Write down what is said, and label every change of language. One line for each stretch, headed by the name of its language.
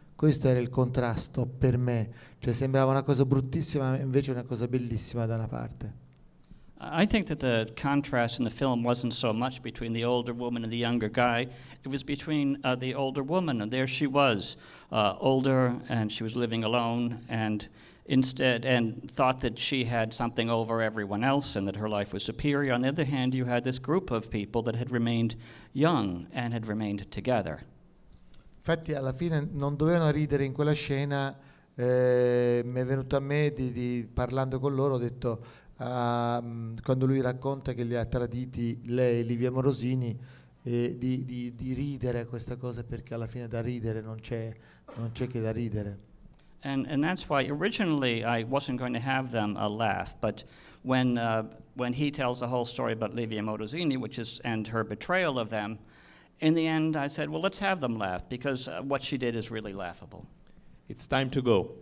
Italian: Questo era il contrasto per me, cioè sembrava una cosa bruttissima, invece una cosa bellissima da una parte.
English: I think that the contrast in the film wasn't so much between the older woman and the younger guy. It was between the older woman, and there she was, older, and she was living alone, and thought that she had something over everyone else and that her life was superior. On the other hand, you had this group of people that had remained young and had remained together.
Italian: Infatti alla fine non dovevano ridere in quella scena, mi è venuto a me parlando con loro, ho detto quando lui racconta che li ha traditi lei, Livia Morosini, di ridere a questa cosa, perché alla fine da ridere non c'è che da ridere.
English: And that's why originally I wasn't going to have them laugh, but when he tells the whole story about Livia Morosini, and her betrayal of them, in the end I said, well, let's have them laugh, because what she did is really laughable. It's time to go.